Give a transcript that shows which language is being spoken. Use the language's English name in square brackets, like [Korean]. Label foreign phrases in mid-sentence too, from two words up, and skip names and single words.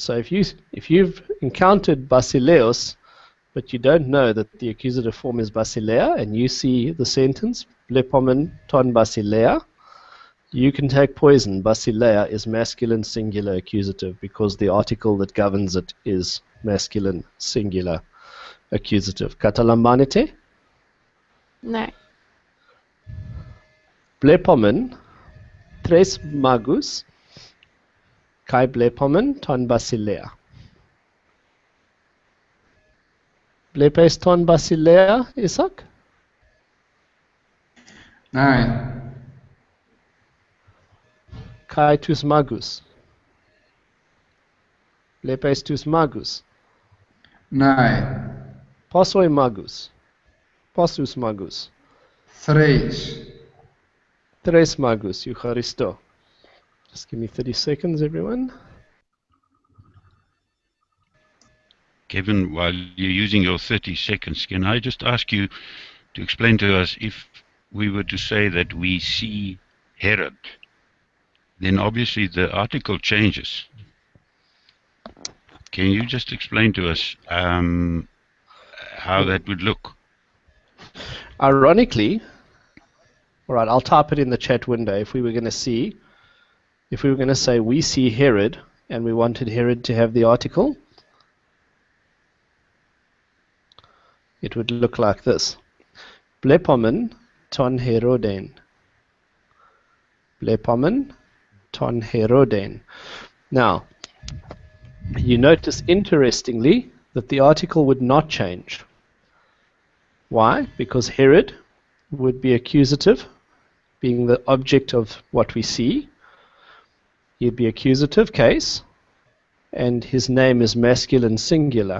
[English] So if you've encountered basileus, but you don't know that the accusative form is basilea, and you see the sentence [Greek] βλέπομεν τὸν βασιλέα, [English] you can take poison. Basilea is masculine, singular, accusative, because the article that governs it is masculine, singular, accusative. [Greek] Catalambanete? Nee. Βλέπομεν, τρεῖς μάγους, καὶ βλέπομεν τὸν βασιλέα. Βλέπεις τὸν βασιλέα, Isaac? Nee. Καὶ τοὺς μάγους. Βλέπεις τοὺς μάγους. Nee. Πόσοι μάγοι. Πόσους μάγους. Tres. Τρεῖς μάγους, Εὐχαριστῶ. [English] Just give me 30 seconds, everyone. Kevin, while you're using your 30 seconds, can I just ask you to explain to us, if we were to say that we see Herod, then obviously the article changes. Can you just explain to us how that would look? Ironically, all right, I'll type it in the chat window. If we were going to say we see Herod, and we wanted Herod to have the article, it would look like this. [Greek] Βλέπομεν τὸν Ἡρῴδην. Βλέπομεν τὸν Ἡρῴδην. [English] Now, you notice interestingly that the article would not change. Why? Because Herod would be accusative, being the object of what we see. He'd be accusative case, and his name is masculine singular.